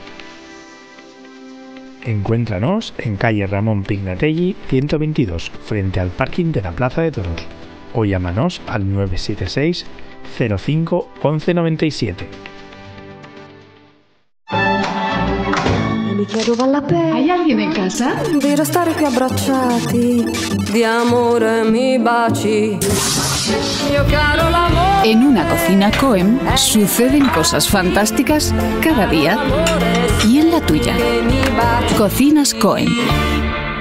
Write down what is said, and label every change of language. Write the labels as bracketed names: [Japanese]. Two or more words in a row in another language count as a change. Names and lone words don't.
[Spanish] Encuéntranos en calle Ramón Pignatelli 122, frente al parking de la Plaza de Toros, o llámanos al 976 05 11 97. ¿Hay alguien en casa? [Italian] Di restare qui abbracciati, di amore mi baci. Mio caro l'amore. [Spanish] En una cocina Coem suceden cosas fantásticas cada día. Y en la tuya, Cocinas Coem.